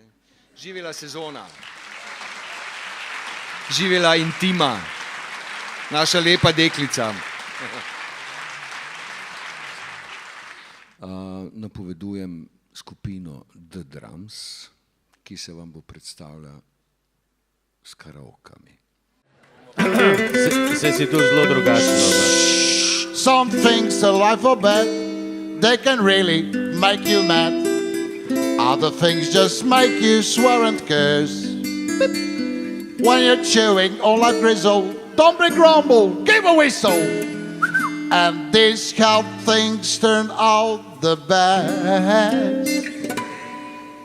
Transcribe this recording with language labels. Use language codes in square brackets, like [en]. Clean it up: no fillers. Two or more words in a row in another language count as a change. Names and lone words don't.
[sl] Živela sezona, živela intima, naša lepa deklica. Napovedujem skupino The Drums, ki se vam bo predstavljala s karaokami. Se si tu zelo drugačno. [en] Some things in life are bad, they can really make you mad. Other things just make you swear and curse. When you're chewing on like grizzle, don't be grumble, give a whistle. And this how things turn out the best.